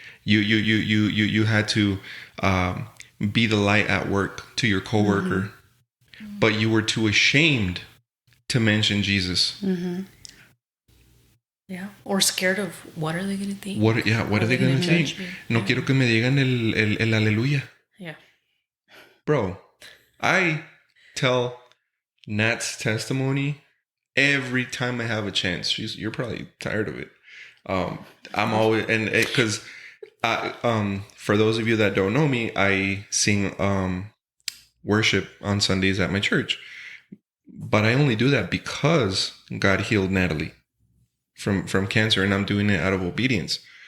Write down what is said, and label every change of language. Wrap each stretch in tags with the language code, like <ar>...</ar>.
<en>You had to be the light at work to your coworker, mm-hmm. but you were too ashamed to mention Jesus. Mm-hmm. Yeah. Or scared of what are they going to think? What are they going to think?</en> <es>No quiero que me digan el aleluya.</es> <en>Yeah. Bro, I tell Nat's testimony every time I have a chance. You're probably tired of it. I'm always, and because for those of you that don't know me, I sing worship on Sundays at my church, but I only do that because God healed Natalie from cancer, and I'm doing it out of obedience.</en>